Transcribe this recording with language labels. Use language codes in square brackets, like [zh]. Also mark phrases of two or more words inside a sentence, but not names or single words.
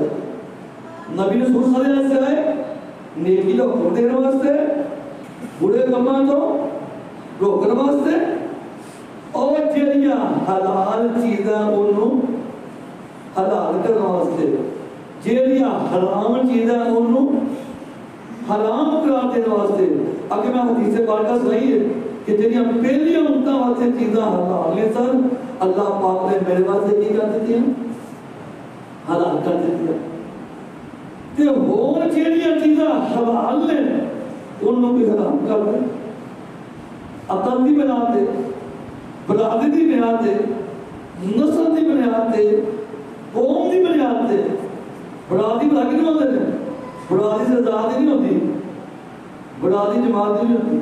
[pa] نبی رسول [ar] صلی اللہ علیہ وسلم [pa] آئے نیکی کا حکم دینے واسطے، بڑے کماں تو روکنے واسطے، اور جڑیاں حلال چیزاں انہوں حلال کرنے واسطے، جڑیاں حرام چیزاں انہوں حرام قرار دینے واسطے. اگر میں حدیث پاک صحیح ہے کہ جنیاں پہلی امتاں واسطے چیزاں حلال نے سن، اللہ پاک نے میرے واسطے کی کر دیتی ہیں؟ حلال کر دیتی ہیں. تے اور جیڑیاں چیزاں حلال نے انہوں بھی حرام کر دیں. عقل دی بنیاد تے، برادری دی بنیاد تے، نسل دی بنیاد تے، قوم دی بنیاد تے. [ur] برادری بلا کے نہیں ہوتے ہیں، برادری سے آزادی نہیں ہوتی، برادری جماعت نہیں ہوتی.